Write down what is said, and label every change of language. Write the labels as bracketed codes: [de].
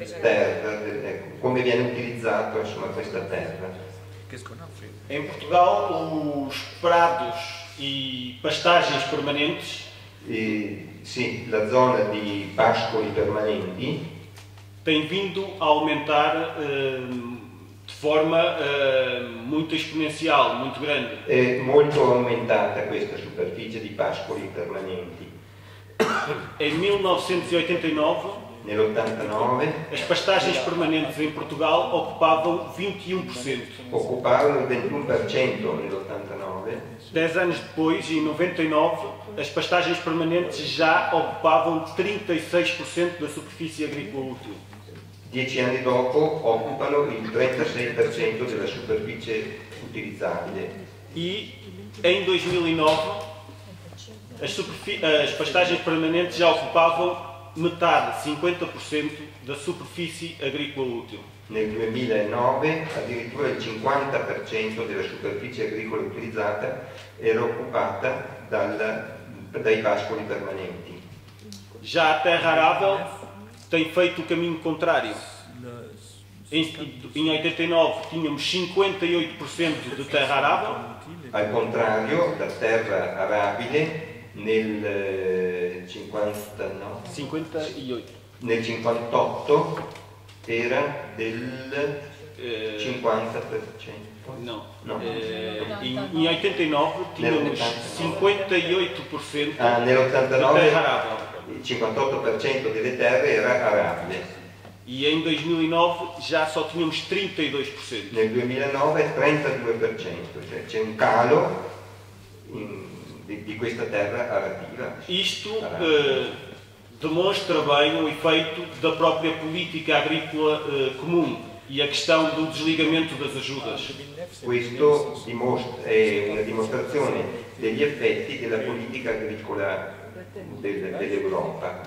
[it] terra, come viene utilizzata questa terra. [pt] Em Portugal, os prados e pastagens permanentes, [it] sì, la zona di pascoli permanenti [pt] tem vindo a aumentar de forma muito exponencial, muito grande. [it] È molto aumentata questa superficie di pascoli permanenti. [pt] Em 1989, [it] nell'89, [pt] as pastagens permanentes em Portugal ocupavam 21%. [it] Occuparono il 21% nell'89. [pt] 10 anos depois, em 99, as pastagens permanentes já ocupavam 36% da superfície agrícola útil. [it] 10 anni dopo occupano il 36% della superficie utilizzabile. [pt] E em 2009 as pastagens permanentes já ocupavam metade, 50% da superfície agrícola útil. [it] Nel 2009 addirittura il 50% della superficie agricola utilizzata era occupata dai pascoli permanenti. [pt] Já a terra arável tem feito o caminho contrário. Em 89 tínhamos 58% de terra arável. [it] Al contrario, la terra arabile nel 58 era del 50%. [pt] No. Em 89 tínhamos 58% [it] nell'89 [pt] de terra arável. [it] Il 58% delle terre era arabile. [pt] E em 2009 já só tínhamos 32%. [it] Nel 2009 32%, cioè c'è un calo di questa terra arativa. [pt] Isto demonstra bem o efeito da própria política agrícola comum e a questão do desligamento das ajudas. [it] Questo è una dimostrazione degli effetti della politica agricola dell'Europa.